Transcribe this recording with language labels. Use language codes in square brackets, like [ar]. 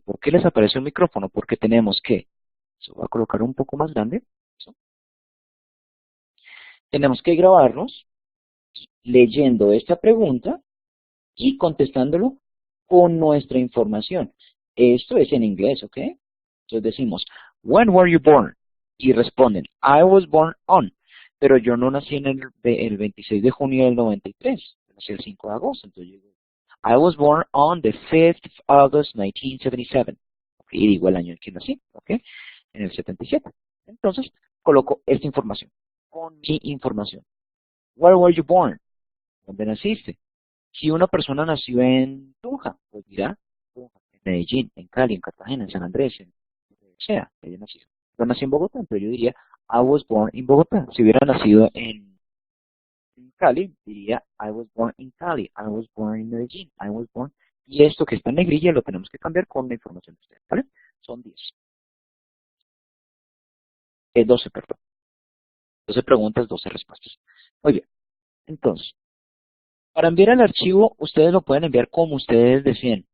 [es] ¿Por qué les aparece un micrófono? Porque tenemos que, se va a colocar un poco más grande. Eso. Tenemos que grabarnos leyendo esta pregunta y contestándolo con nuestra información. Esto es en inglés, ¿ok? Entonces decimos, [en] when were you born? [es] Y responden, [en] I was born on. [es] Pero yo no nací en el 26 de junio del 93. Nací el 5 de agosto. Entonces yo digo, [en] I was born on the 5th of August 1977. [es] Okay, y digo el año en que nací, ¿ok? En el 77. Entonces coloco esta información con mi información. [en] Where were you born? [es] ¿Dónde naciste? Si una persona nació en Tunja, pues dirá Tunja, en Medellín, en Cali, en Cartagena, en San Andrés, en donde sea que haya nacido. Yo nací en Bogotá, pero yo diría [en] I was born in Bogotá. [es] Si hubiera nacido en Cali, diría [en] I was born in Cali, I was born in Medellín, I was born. [es] Y esto que está en negrilla lo tenemos que cambiar con la información de ustedes, ¿vale? Son 10. 12, perdón. 12 preguntas, 12 respuestas. Muy bien. Entonces, para enviar el archivo, ustedes lo pueden enviar como ustedes deseen.